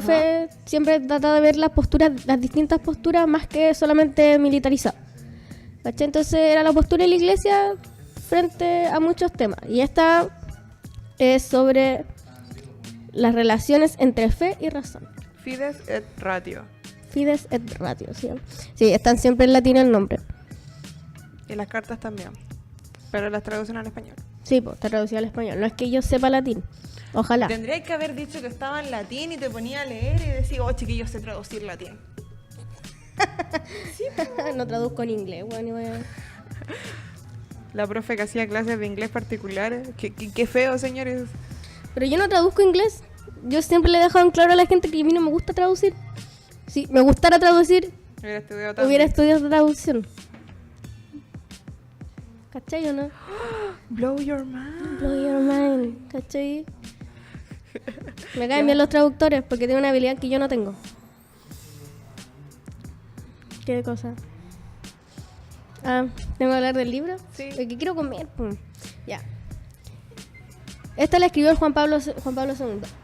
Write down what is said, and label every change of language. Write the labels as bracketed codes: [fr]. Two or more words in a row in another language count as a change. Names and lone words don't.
[es] profe siempre trata de ver las distintas posturas más que solamente militarizadas. ¿Cachai? Entonces era la postura de la iglesia frente a muchos temas. Y esta es sobre las relaciones entre fe y razón. [la] Fides et ratio. fides et ratio, [es] ¿sí? Sí, están siempre en latín el nombre. Y las cartas también. Pero las traducen al español. Sí, pues está traducido al español. No es que yo sepa latín. Ojalá. Tendría que haber dicho que estaba en latín y te ponía a leer y decía, oh, chiquillos, sé traducir latín. No traduzco en inglés, bueno, La profe que hacía clases de inglés particulares. Qué feo, señores. Pero yo no traduzco inglés. Yo siempre le he dejado en claro a la gente que a mí no me gusta traducir. Si me gustara traducir, hubiera estudiado traducción. ¿Cachai o no? [en] Blow your mind. Blow your mind, [es] ¿cachai? Me caen bien los traductores porque tienen una habilidad que yo no tengo. ¿Qué cosa? ¿Tengo que hablar del libro? Sí. Porque quiero comer, pues. Ya. Esta la escribió el Juan Pablo II.